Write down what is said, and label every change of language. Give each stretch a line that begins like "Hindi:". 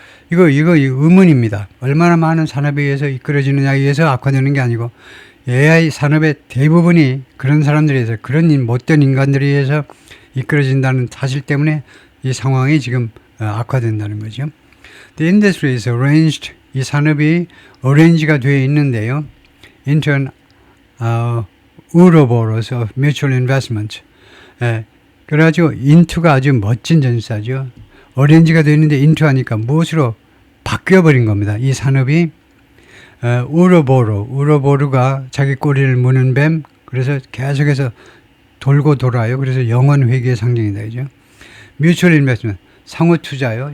Korean: 이거 의문입니다. 얼마나 많은 산업에 의해서 이끌어지느냐에 의해서 악화되는 게 아니고, AI 산업의 대부분이 그런 사람들에 의해서, 그런 못된 인간들에 의해서 이끌어진다는 사실 때문에 이 상황이 지금 악화된다는 거죠.
English: The industry is arranged,
Korean: 이 산업이 arrange가 되어 있는데요.
English: into an Ouroboros of mutual investment.
Korean: 그래가지고 into가 아주 멋진 전사죠. arrange가 되어 있는데 into 하니까 무엇으로 바뀌어버린 겁니다. 이 산업이 우로보루가 자기 꼬리를 무는 뱀, 그래서 계속해서 돌고 돌아요. 그래서 영원 회귀의 상징이다, 그죠? 뮤추얼 인베스트먼트, 상호 투자요.